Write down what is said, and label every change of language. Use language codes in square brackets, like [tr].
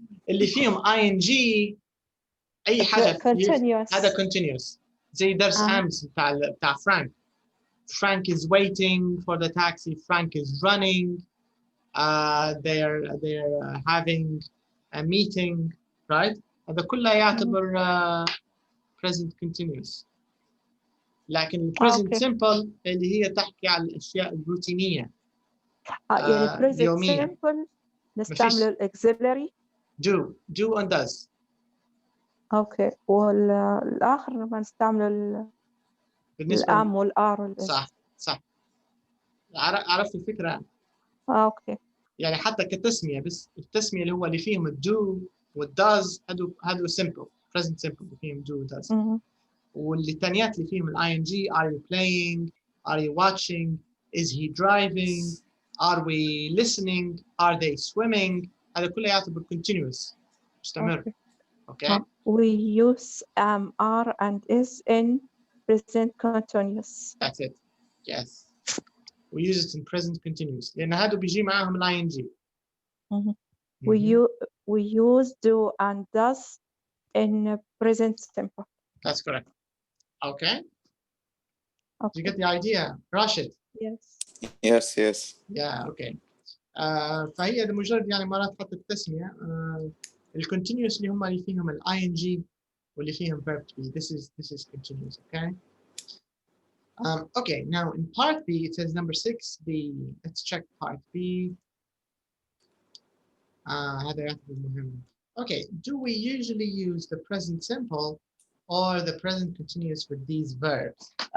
[ar] اللي فيهم ing اي حاجه [en] continuous. [ar] هذا continuous. زي درس امس بتاع فرانك. [en] Frank is waiting for the taxi. Frank is running. They're having a meeting, right? [ar] هذا كله يعتبر present continuous. لكن present simple اللي هي تحكي على الأشياء الروتينية. يعني present اليومية. [en] simple نستعمل auxiliary. do and does. [ar] اوكي والآخر ما نستعمل الام والار. صح عرفت الفكرة. [en] Okay. [ar] يعني حتى كتسمية، بس التسمية اللي هو اللي فيهم الدو والداز هادو simple present simple اللي فيهم do والداز. واللي الثانيات اللي فيهم ال ing [en] are you playing, are you watching, is he driving, are we listening, are they swimming، [ar] هذا كله يعتبر continuous مستمر. [en] Okay. We use are and is in present continuous. That's it. Yes. We use it in present continuous [ar] لأن هادو بيجي معاهم ال ing. [en] We use do and does in present simple. That's correct. Okay. You get the idea, Rashid? Yes. Yeah. Okay. [ar] فهي مجرد يعني مرات حتى التسمية الكونتينيوس اللي هم اللي فيهم ال ing واللي فيهم verb to be. [en] This is continuous. Okay. Okay. Now in part B it says number 6B. Let's check part B. [ar] هذا يعتبر مهم. Okay. [en] Do we usually use the present simple or the present continuous with these verbs?